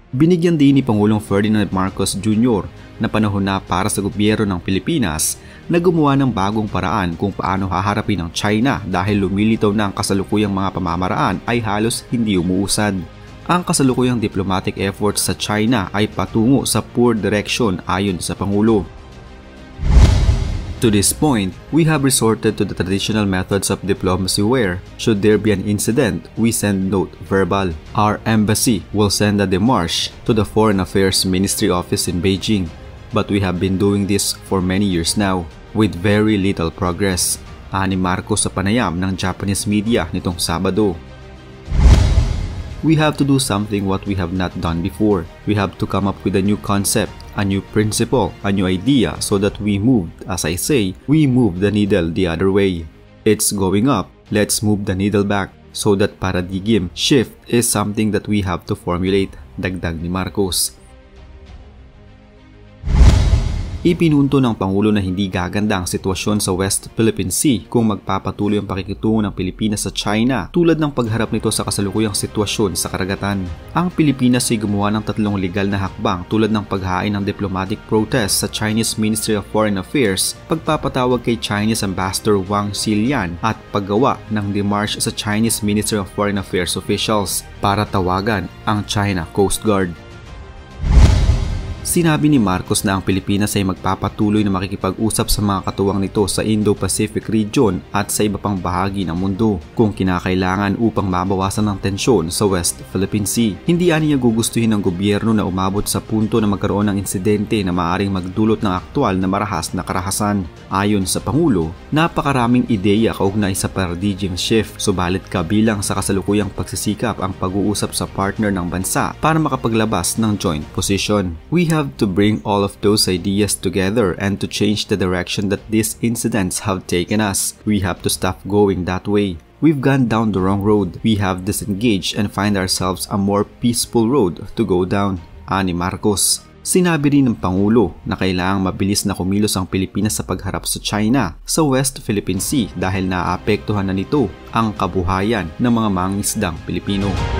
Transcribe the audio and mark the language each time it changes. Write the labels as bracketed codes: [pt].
[tl] Binigyan din ni Pangulong Ferdinand Marcos Jr. na panahon na para sa gobyerno ng Pilipinas na gumawa ng bagong paraan kung paano haharapin ng China dahil lumilitaw na ang kasalukuyang mga pamamaraan ay halos hindi umuusad. Ang kasalukuyang diplomatic efforts sa China ay patungo sa [en] poor direction [tl] ayon sa Pangulo. [en] To this point, we have resorted to the traditional methods of diplomacy where, should there be an incident, we send note verbal. Our embassy will send a démarche to the Foreign Affairs Ministry office in Beijing. But we have been doing this for many years now, with very little progress. [tl] Ani Marcos sa panayam ng Japanese media nitong Sabado. [en] We have to do something what we have not done before. We have to come up with a new concept, a new principle, a new idea so that we moved, as I say, we move the needle the other way. It's going up, let's move the needle back so that paradigm shift is something that we have to formulate, [tl] dagdag ni Marcos. Ipinunto ng Pangulo na hindi gaganda ang sitwasyon sa West Philippine Sea kung magpapatuloy ang pakikitungo ng Pilipinas sa China tulad ng pagharap nito sa kasalukuyang sitwasyon sa karagatan. Ang Pilipinas ay gumawa ng 3 legal na hakbang tulad ng paghain ng diplomatic protest sa Chinese Ministry of Foreign Affairs, pagpapatawag kay Chinese Ambassador Wang Xilian at paggawa ng démarche sa Chinese Ministry of Foreign Affairs officials para tawagan ang China Coast Guard. Sinabi ni Marcos na ang Pilipinas ay magpapatuloy na makikipag-usap sa mga katuwang nito sa Indo-Pacific region at sa iba pang bahagi ng mundo kung kinakailangan upang mabawasan ang tensyon sa West Philippine Sea. Hindi niya gugustuhin ng gobyerno na umabot sa punto na magkaroon ng insidente na maaaring magdulot ng aktwal na marahas na karahasan. Ayon sa Pangulo, napakaraming ideya kaugnay sa paradigm shift, subalit kabilang sa kasalukuyang pagsisikap ang pag-uusap sa partner ng bansa para makapaglabas ng joint position. [en] We have to bring all of those ideas together and to change the direction that these incidents have taken us. We have to stop going that way. We've gone down the wrong road. We have disengaged and find ourselves a more peaceful road to go down. [tl] Ani Marcos. Sinabi rin ng Pangulo na kailangang mabilis na kumilos ang Pilipinas sa pagharap sa China sa West Philippine Sea dahil naapektuhan na nito ang kabuhayan ng mga mangingisdang Pilipino.